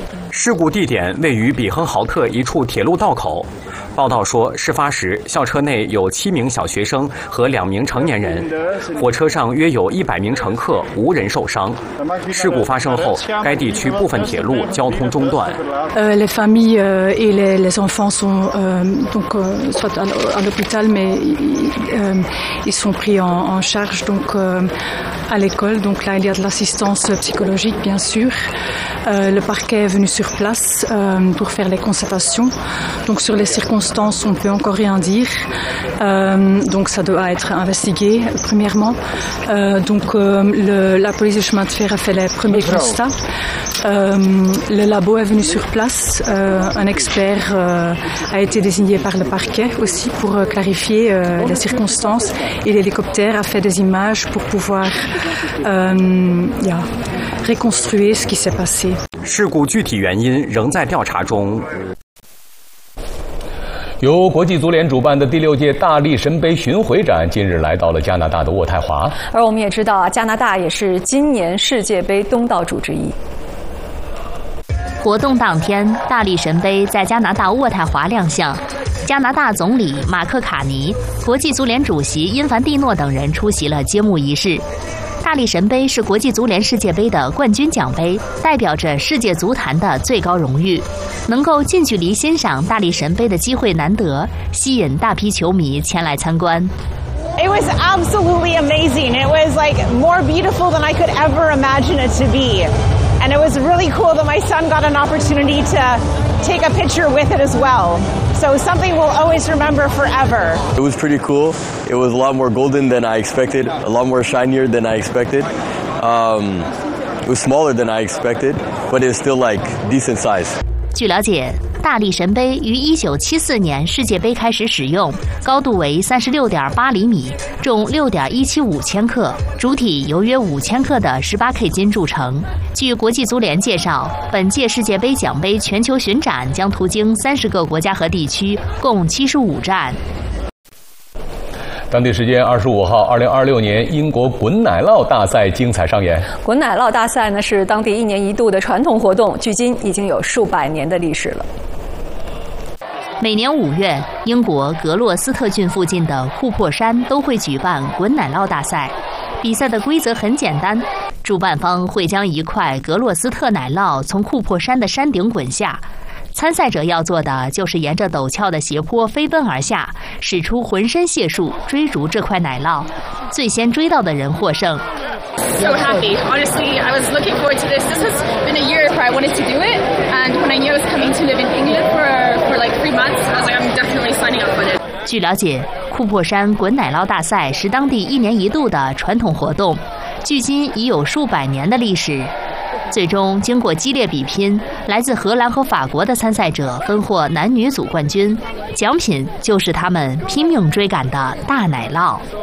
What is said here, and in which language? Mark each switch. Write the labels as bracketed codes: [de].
[zh] 事故地点位于比亨豪特一处铁路道口。报道说，事发时校车内有7名小学生和2名成年人，火车上约有100名乘客，无人受伤。事故发生后，该地区部分铁路交通中断。 [fr] Les familles et les enfants sont donc soit à l'hôpital, mais ils sont pris en charge donc à l'école. Donc là, il y a de l'assistance psychologique, bien sûr. Le parquet est venu sur place pour faire les constatations. Donc sur les circonstances. On peut encore rien dire, donc ça doit être investigué premièrement. La police du chemin de fer a fait les premiers constats. Le labo est venu sur place. Un expert a été désigné par le parquet aussi pour clarifier les circonstances. Et l'hélicoptère a fait des images pour pouvoir reconstruire ce qui s'est passé. [zh] 事故具体原因仍在调查中。由国际足联主办的第6届大力神杯巡回展近日来到了加拿大的渥太华，而我们也知道，加拿大也是今年世界杯东道主之一。活动当天，大力神杯在加拿大渥太华亮相，加拿大总理马克卡尼、国际足联主席因凡蒂诺等人出席了揭幕仪式。大力神杯是国际足联世界杯的冠军奖杯，代表着世界足坛的最高荣誉，能够近距离欣赏大力神杯的机会难得，吸引大批球迷前来参观。 [en] It was absolutely amazing. It was like more beautiful than I could ever imagine it to be. And it was really cool that my son got an opportunity to take a picture with it as well. So something we'll always remember forever. It was pretty cool. It was a lot more golden than I expected, a lot more shinier than I expected. It was smaller than I expected, but it's still like decent size. [zh] 据了解，大力神杯于1974年世界杯开始使用，高度为36.8厘米，重6.175千克，主体由约5000克的18K金铸成。据国际足联介绍，本届世界杯奖杯全球巡展将途经30个国家和地区，共75站。当地时间25号，2026年英国滚奶酪大赛精彩上演。滚奶酪大赛呢是当地一年一度的传统活动，距今已经有数百年的历史了。每年5月，英国格洛斯特郡附近的库珀山都会举办滚奶酪大赛。比赛的规则很简单，主办方会将一块格洛斯特奶酪从库珀山的山顶滚下，参赛者要做的就是沿着陡峭的斜坡飞奔而下，使出浑身解数追逐这块奶酪，最先追到的人获胜。 [en] So happy, honestly, I was looking forward to this. This has been a year where I wanted to do it, and when I knew I was coming to live in England for like 3 months, I was like, I'm definitely signing up for it. [zh] 据了解，库珀山滚奶酪大赛是当地一年一度的传统活动，距今已有数百年的历史。最终经过激烈比拼，来自荷兰和法国的参赛者分获男女组冠军，奖品就是他们拼命追赶的大奶酪。